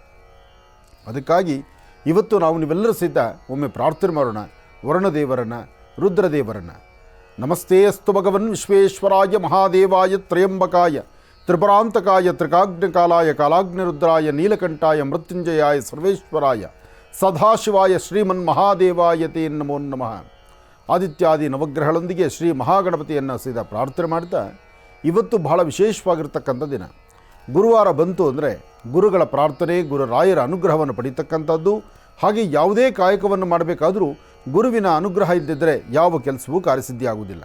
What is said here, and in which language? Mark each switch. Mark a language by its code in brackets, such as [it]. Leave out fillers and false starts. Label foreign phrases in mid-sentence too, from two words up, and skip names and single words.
[kn] ಅದಕ್ಕಾಗಿ ಇವತ್ತು ನಾವು ನೀವೆಲ್ಲರೂ ಸಹಿತ ಒಮ್ಮೆ ಪ್ರಾರ್ಥನೆ ಮಾಡೋಣ ವರುಣದೇವರನ್ನು, ರುದ್ರದೇವರನ್ನು. [sa] ನಮಸ್ತೆ ಅಸ್ತು ಭಗವನ್ ವಿಶ್ವೇಶ್ವರಾಯ ಮಹಾದೇವಾಯ ತ್ರಯಂಬಕಾಯ ತ್ರಿಪುರಾಂತಕಾಯ ತ್ರಿಕಾಗ್ನಿಕಾಲಾಯ ಕಾಲಾಗ್ನಿರುದ್ರಾಯ ನೀಲಕಂಠಾಯ ಮೃತ್ಯುಂಜಯಾಯ ಸರ್ವೇಶ್ವರಾಯ ಸದಾಶಿವಾಯ ಶ್ರೀಮನ್ ಮಹಾದೇವಾಯ ತೇ ನಮೋ ನಮಃ. [kn] ಆದಿತ್ಯಾದಿ ನವಗ್ರಹಗಳೊಂದಿಗೆ ಶ್ರೀ ಮಹಾಗಣಪತಿಯನ್ನು ಸಹಿತ ಪ್ರಾರ್ಥನೆ ಮಾಡ್ತಾ ಇವತ್ತು ಬಹಳ ವಿಶೇಷವಾಗಿರ್ತಕ್ಕಂಥ ದಿನ. ಗುರುವಾರ ಬಂತು ಅಂದರೆ ಗುರುಗಳ ಪ್ರಾರ್ಥನೆ, ಗುರುರಾಯರ ಅನುಗ್ರಹವನ್ನು ಪಡೀತಕ್ಕಂಥದ್ದು. ಹಾಗೆ ಯಾವುದೇ ಕಾಯಕವನ್ನು ಮಾಡಬೇಕಾದರೂ ಗುರುವಿನ ಅನುಗ್ರಹ ಇದ್ದಿದ್ದರೆ ಯಾವ ಕೆಲಸವೂ ಕಾರ್ಯಸಿದ್ಧಿ ಆಗುವುದಿಲ್ಲ.